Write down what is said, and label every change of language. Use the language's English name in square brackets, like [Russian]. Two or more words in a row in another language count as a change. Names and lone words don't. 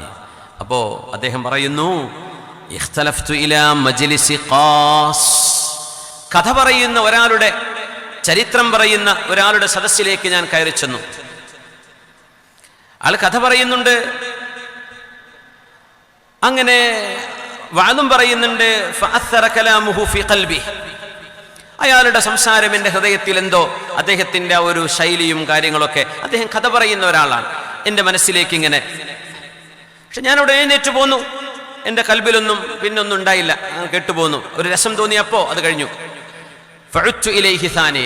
[Malayalam] അപ്പോൾ അദ്ദേഹം പറയുന്നു, [Arabic] اختلفت إلى مجلس قاص. [Malayalam] കഥ പറയുന്ന ഒരാളുടെ, ചരിത്രം പറയുന്ന ഒരാളുടെ സദസ്സിലേക്ക് ഞാൻ കയറി ചെന്നു. ആൾ കഥ പറയുന്നുണ്ട്, അങ്ങനെ വാദം പറയുന്നുണ്ട്. [Arabic] ഫഅثر كلامه في قلبي. [Malayalam] അയാളുടെ സംസാരം എൻ്റെ ഹൃദയത്തിൽ എന്തോ, അദ്ദേഹത്തിൻ്റെ ആ ഒരു ശൈലിയും കാര്യങ്ങളൊക്കെ, അദ്ദേഹം കഥ പറയുന്ന ഒരാളാണ്, എൻ്റെ മനസ്സിലേക്ക് ഇങ്ങനെ. പക്ഷെ ഞാനവിടെ എഴുന്നേറ്റ് പോന്നു. എൻ്റെ കൽബിലൊന്നും പിന്നൊന്നും ഉണ്ടായില്ല, കേട്ടുപോന്നു. ഒരു രസം തോന്നിയപ്പോൾ അത് കഴിഞ്ഞു. [Arabic] فعدت إليه ثانية.